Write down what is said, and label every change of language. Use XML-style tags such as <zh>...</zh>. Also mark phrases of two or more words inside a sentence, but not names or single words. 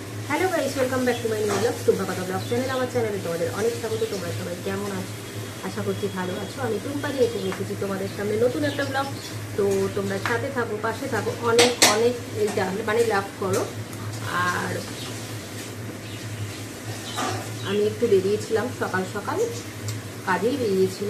<en>Hello guys, Welcome back to my new vlog Tumpa Katha vlog channel.</en> <bn>আমার চ্যানেলে তোমাদের অনেক স্বাগত। তোমরা সবাই কেমন আছো? আশা করছি ভালো আছো। আমি টুম্পা নিয়ে এসেছি তোমাদের সামনে নতুন একটা ব্লগ। তো তোমরা সাথে থাকো, পাশে থাকো, অনেক অনেক মানে লাভ করো। আর আমি একটু বেরিয়েছিলাম সকাল সকাল, কাজেই বেরিয়েছিলাম।</bn>